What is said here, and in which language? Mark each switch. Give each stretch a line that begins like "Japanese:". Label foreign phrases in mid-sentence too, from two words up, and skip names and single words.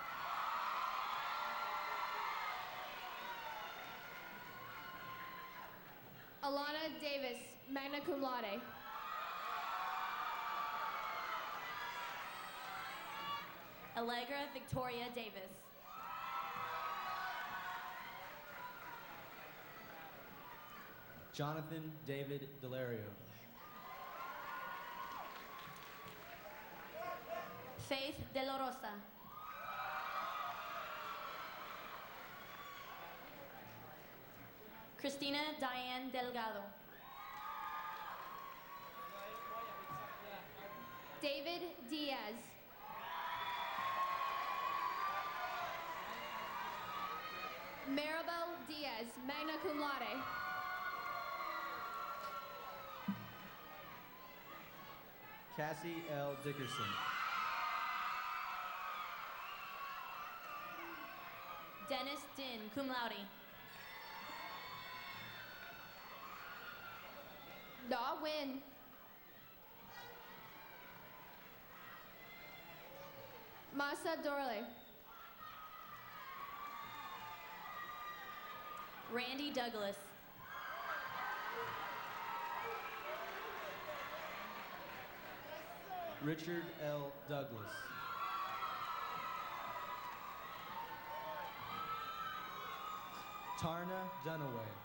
English: Alana Davis,
Latin: magna cum laude.
English: Allegra Victoria Davis. Jonathan David Delario. Faith De La Rosa. Christina Diane Delgado. David Diaz. Maribel Diaz,
Latin: magna cum laude.
English: Cassie L. Dickerson. Dennis Din,
Latin: cum laude.
English: Da Win. Masa Dorle. Randy Douglas. Richard L. Douglas. Tarna Dunaway.